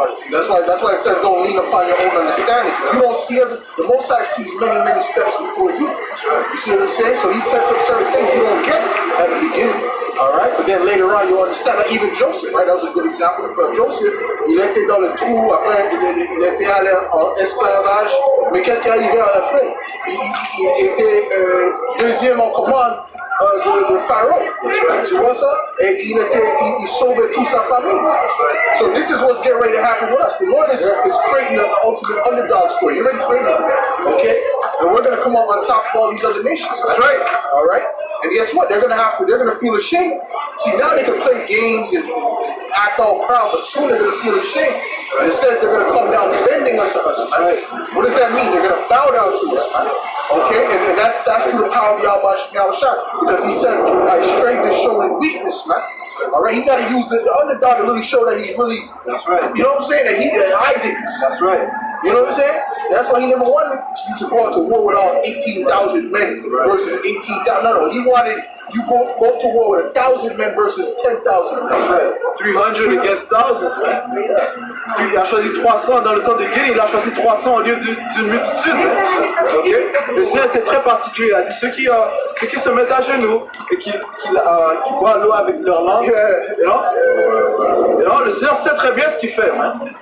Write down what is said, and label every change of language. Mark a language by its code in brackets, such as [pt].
[en] That's why it says don't lean upon your own understanding. You don't see the Most High sees many steps before you. You see what I'm saying? So he sets up certain things you don't get at the beginning. Alright? But then later on you understand. Like even Joseph, right? That was a good example. [fr] But Joseph, il était dans le trou, après il était allé en esclavage. Mais qu'est-ce qui est arrivé à la fin? Il était deuxième en commande de Pharaon. Tu vois ça? Et il sauvait toute sa famille. [en] So this is what's getting ready to happen with us. The Lord is creating the ultimate underdog story. You ready to create it? Okay? And we're going to come up on top of all these other nations. That's right. All right? And guess what? They're going to feel ashamed. See, now they can play games and act all proud, but soon they're going to feel ashamed. And it says they're going to come down bending unto us. Right? What does that mean? They're going to bow down to us. Right? Okay? And that's through the power of Yahweh, because he said, my strength is showing weakness, man. All right, he got to use the underdog to really show that he's really. That's right. You know what I'm saying? That I did this. That's right. You know what I'm saying? That's why he never wanted you to go out to war with all 18,000 men versus 18,000. No, he wanted you go to war with 1,000 men versus 10,000 men. That's right. 300 against thousands, man. [fr] Il a choisi 300 dans le temps de guerre, il a choisi 300 au lieu d'une multitude. Okay? Le Seigneur était très particulier. Il a dit ceux qui se mettent à genoux et qui boivent l'eau avec leur langue. [en] You know, [fr] le Seigneur sait très bien ce qu'il fait, man.